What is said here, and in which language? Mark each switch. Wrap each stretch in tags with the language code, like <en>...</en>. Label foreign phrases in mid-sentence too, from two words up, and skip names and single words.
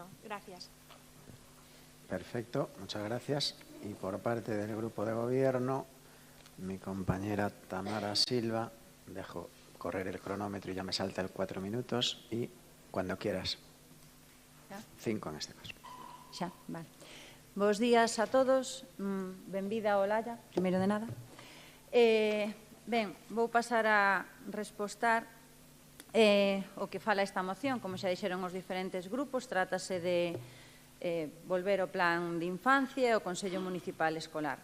<es>Gracias. Perfecto, muchas gracias. Y por parte del Grupo de Gobierno, mi compañera Tamara Silva, dejo correr el cronómetro y ya me salta el 4 minutos y cuando quieras. 5 en este caso.</es> <gl>Xa, vale. Bos días a todos. Benvida a Olalla, primeiro de nada. Ben, vou pasar a respostar o que fala esta moción. Como xa dixeron os diferentes grupos, trátase de volver ao plan de infancia e ao Consello Municipal Escolar.</gl>